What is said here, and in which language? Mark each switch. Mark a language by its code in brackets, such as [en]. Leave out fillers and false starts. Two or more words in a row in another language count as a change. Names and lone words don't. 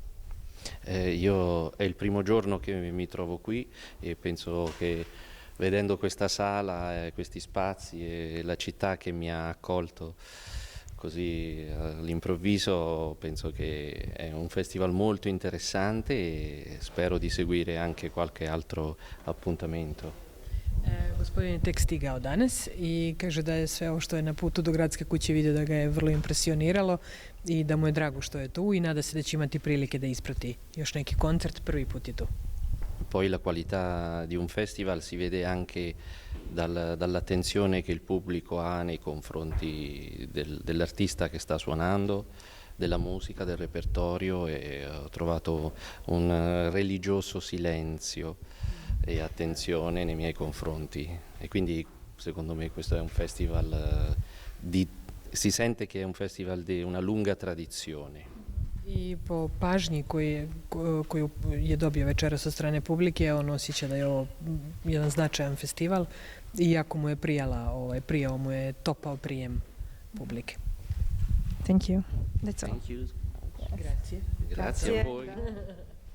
[it] Io è il primo giorno che mi trovo qui e penso che vedendo questa sala, questi spazi e la città che mi ha accolto così all'improvviso, penso che è un festival molto interessante e spero di seguire anche qualche altro appuntamento. [bs] Gospodin je tek stigao danas i kaže da je sve ovo što je na putu do gradske kuće vidio da ga je vrlo impresioniralo i da mu je drago što je tu i nada se da će imati prilike da isprati još neki koncert, prvi put je tu. [it] Poi la qualità di un festival si vede anche dall'attenzione che il pubblico ha nei confronti dell'artista che sta suonando, della musica, del repertorio, e ho trovato un religioso silenzio e attenzione nei miei confronti, e quindi secondo me questo è un festival si sente che è un festival di una lunga tradizione. [bs] I po pažnji koju je dobio večeras od strane publike, on osjeća da je ovo jedan značajan festival i jako mu je prijao mu je topao prijem publike. [en] Thank you. That's all. Thank you. [it] Grazie. Grazie a voi.